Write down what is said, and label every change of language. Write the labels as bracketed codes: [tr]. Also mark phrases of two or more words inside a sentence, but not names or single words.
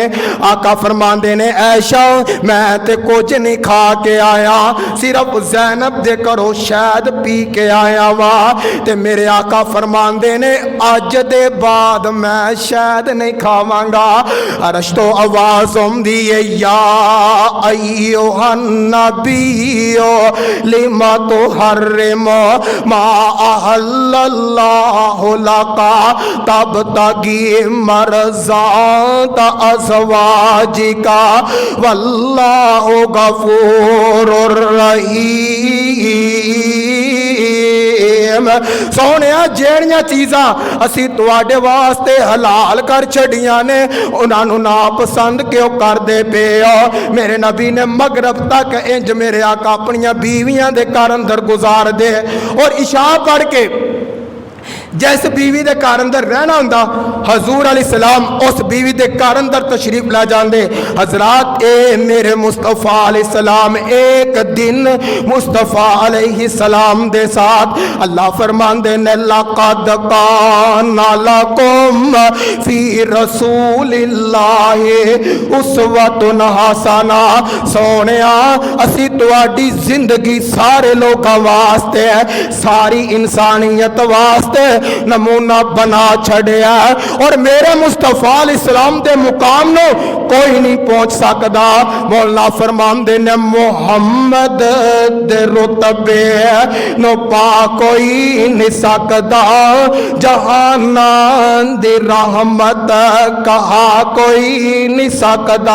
[pa] آقا فرماندے نے عائشہ میں تے کچھ نہیں کھا کے آیا، صرف زینب دے گھروں شہد پی کے آیا وا. تے میرے آقا فرماندے نے اج دے بعد میں شہد نہیں کھاواں گا. عرش تو آواز آؤندی ہے [ar] يا أيها النبي لم تحرم ما أحل الله لك تبتغي مرضات أزواجك والله غفور رحيم. [pa] سوہنیا جیڑیاں چیزاں اسی تہاڈے واسطے حلال کر چھڈیاں نے انہوں نے نا پسند کیوں کردے پے ہو. میرے نبی نے مغرب تک اینج میرے آقا اپنیاں بیویاں دے گھر اندر گزار دے اور عشاء پڑھ کے جس بیوی کے گھر اندر رہنا ہوندا حضور علیہ السلام اس بیوی کے گھر اندر تشریف لا جاتے. حضرات اے میرے مصطفیٰ علیہ السلام اک دن مصطفیٰ علیہ السلام دے ساتھ اللہ فرماندے نے [ar] لقد كان لكم في رسول الله أسوة حسنة. [pa] سوہنیا اسی تہاڈی زندگی سارے لوگوں واسطے ساری انسانیت واسطے نمونہ بنا چھڈیا اور میرے مصطفیٰ علیہ السلام دے مقام نو کوئی نہیں پہنچ سکتا. مولانا فرماندے نے محمد دے رتبے نو پا کوئی نہیں سکتا، جہاناں دی رحمت کہا کوئی نہیں سکتا.